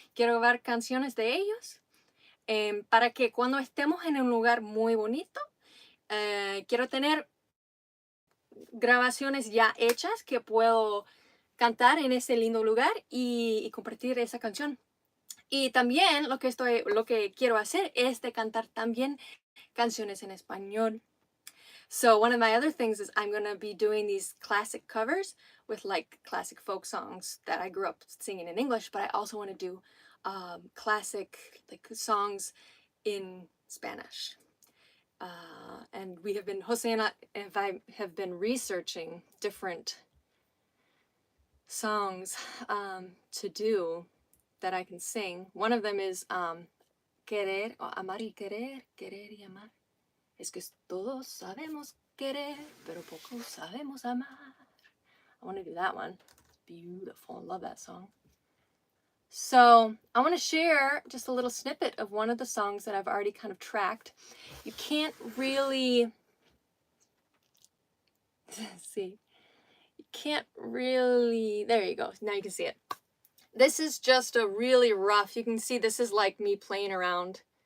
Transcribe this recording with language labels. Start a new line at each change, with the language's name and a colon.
Spanish: Quiero grabar canciones de ellos para que cuando estemos en un lugar muy bonito, quiero tener grabaciones ya hechas que puedo cantar en ese lindo lugar y compartir esa canción. Y también lo que quiero hacer es de cantar también canciones en español.
English: So one of my other things is I'm going to be doing these classic covers with like classic folk songs that I grew up singing in English, but I also want to do classic like songs in Spanish. And we have been, Jose and I have been researching different songs to do that I can sing. One of them is querer, o amar y querer, querer y amar.
Spanish: Es que todos sabemos querer, pero poco sabemos amar.
English: I want to do that one. Beautiful. I love that song. So I want to share just a little snippet of one of the songs that I've already kind of tracked. You can't really see. You can't really, there you go. Now you can see it. This is just a really rough, you can see this is like me playing around.